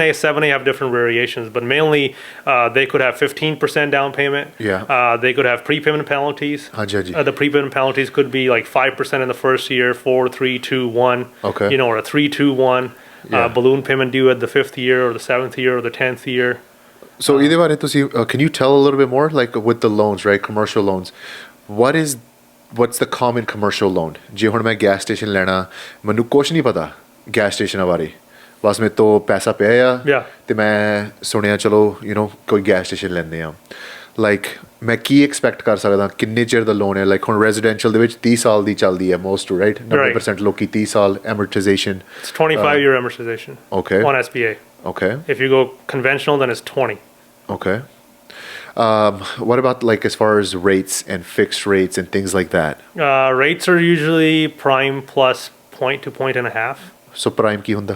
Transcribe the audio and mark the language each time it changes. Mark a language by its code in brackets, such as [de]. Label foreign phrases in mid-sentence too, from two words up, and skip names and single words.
[en] 7A have different variations, but mainly they could have 15% down payment. Yeah. They could have prepayment penalties. The prepayment penalties could be like 5% in the first year, 4, 3, 2, 1. Okay. Or a 3, 2, 1. Balloon payment due at the 5th year or the 7th year or the 10th year. So either [pa] ਬਾਰੇ ਤੁਸੀਂ [en] can you tell a little bit more like with the loans, right? Commercial loans. What's the common commercial loan? [pa] ਜੇ ਹੁਣ ਮੈਂ [en] gas station [pa] ਲੈਣਾ ਮੈਨੂੰ ਕੁਝ ਨਹੀਂ ਪਤਾ [en] gas station [pa] ਬਾਰੇ ਬਸ ਮੇਰੇ ਤੋਂ ਪੈਸਾ ਪਿਆ ਆ ਤੇ ਮੈਂ ਸੁਣਿਆ ਚਲੋ ਕੋਈ [en] gas station [pa] ਲੈਂਦੇ ਆ ਲਾਈਕ ਮੈਂ ਕੀ ਐਕਸਪੈਕਟ ਕਰ ਸਕਦਾ ਕਿੰਨੇ ਚਿਰ ਦਾ ਲੋਨ ਹੈ ਲਾਈਕ ਹੁਣ ਰੈਜ਼ੀਡੈਂਸ਼ੀਅਲ ਦੇ ਵਿੱਚ 30 ਸਾਲ ਦੀ ਚੱਲਦੀ ਹੈ [en] most right [pa] 90% ਲੋਕੀ 30 ਸਾਲ ਐਮਰਟਾਈਜ਼ੇਸ਼ਨ [en] It's 25-year amortization. Okay. On SBA. Okay. If you go conventional, then it's 20. Okay. What about like as far as rates and fixed rates and things like that? Rates are usually prime plus point to point and a half. [pa] So prime ਕੀ ਹੁੰਦਾ?